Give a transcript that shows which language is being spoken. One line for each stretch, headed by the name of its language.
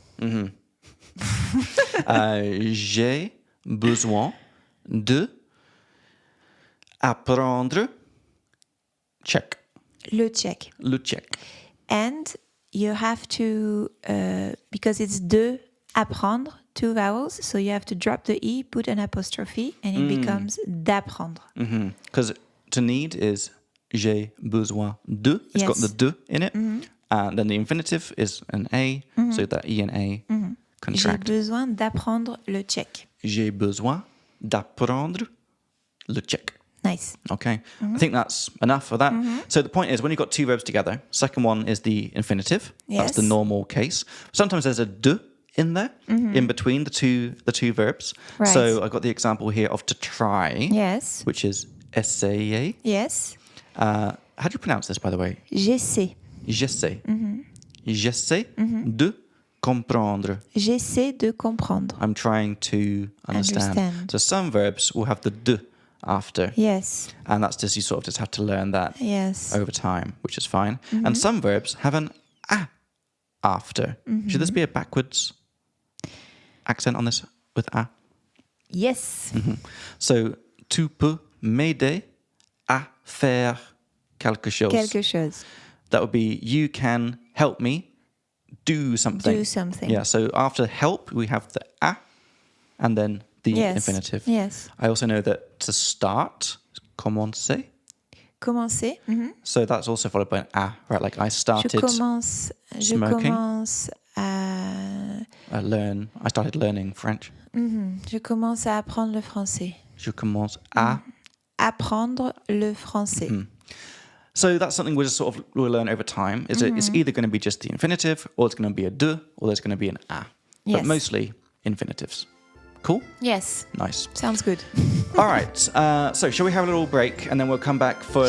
French: J'ai besoin de apprendre tchèque. Le Czech. Le tchèque.
English: And you have to, because it's
French: de apprendre,
English: 2 vowels, so you have to drop the E, put an apostrophe, and it becomes d'apprendre. Because to need is
French: j'ai besoin de.
English: It's got the de in it. And then the infinitive is an A, so that E and A
French: J'ai
English: contract.
French: besoin d'apprendre le tchèque. J'ai besoin d'apprendre le tchèque.
English: Nice. Okay, I think that's enough for that. So the point is, when you've got two verbs together, second one is the infinitive. That's the Yes. normal case. Sometimes there's a de in there, in between the two verbs. Right. So I've got the example here of to try, Yes. which is essayer. Yes. How do you pronounce this, by the way?
French: J'essaie. J'essaie. J'essaie de comprendre. J'essaie de comprendre.
English: I'm trying to understand. So some verbs will have the de after. Yes. And that's just, you sort of just have to learn that Yes. over time, which is fine. And some verbs have an a after. Should this be a backwards accent on this with a? Yes.
French: So, tu peux m'aider à faire quelque chose. Quelque chose.
English: That would be, you can help me do something. Do something. Yeah, so after help, we have the a and then the Yes. infinitive. Yes. I also know that to start, commencer.
French: Commencer.
English: So that's also followed by an a, right? Like I started
French: Je commence
English: smoking.
French: à...
English: I started learning French.
French: Je commence à apprendre le français. Je commence à. Apprendre le français.
English: So that's something we'll learn over time. It's either going to be just the infinitive, or it's going to be a de, or there's going to be an a. Yes. But mostly infinitives. Cool? Yes. Nice. Sounds good. All right. So shall we have a little break, and then we'll come back for